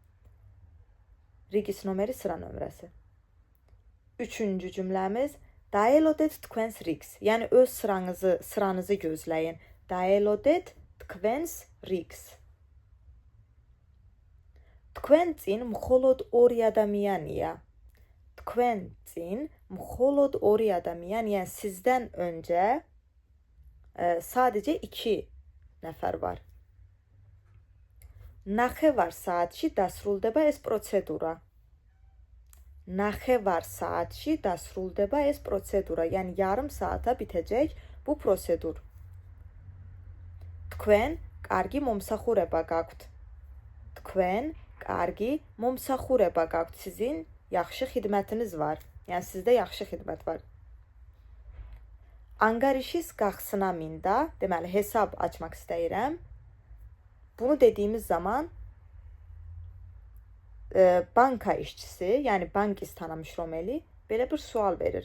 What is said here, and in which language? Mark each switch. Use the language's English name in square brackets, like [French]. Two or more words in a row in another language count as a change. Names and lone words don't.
[Georgian] რიგის ნომერი [Azerbaijani] sıra nömrəsi. Üçüncü cümləmiz. [Georgian] დაელოდეთ თქვენს რიგს. [Azerbaijani] Yəni öz sıranızı gözləyin. [Georgian] დაელოდეთ თქვენს რიგს. თქვენ წინ მხოლოდ ორი ადამიანია. Tkven წინ მხოლოდ ორი ადამიანი, [Azerbaijani] yəni sizdən öncə sadəcə 2 nəfər var. [Georgian] ნახევარ საათში დასრულდება ეს პროცედურა. ნახევარ საათში დასრულდება ეს პროცედურა, [Azerbaijani] yəni yarım saata bitəcək bu prosedur. [Georgian] Tkven კარგი მომსახურება გაქვთ. Tkven კარგი მომსახურება გაქვთ. [Azerbaijani] Sizin yaxşı xidmətiniz var. Yəni sizdə yaxşı xidmət var. [Georgian] ანგარიშის გახსნა მინდა, [Azerbaijani] deməli hesab açmaq istəyirəm. Bunu dediyimiz zaman banka işçisi, yəni bank istanamış Romeli belə bir sual verir.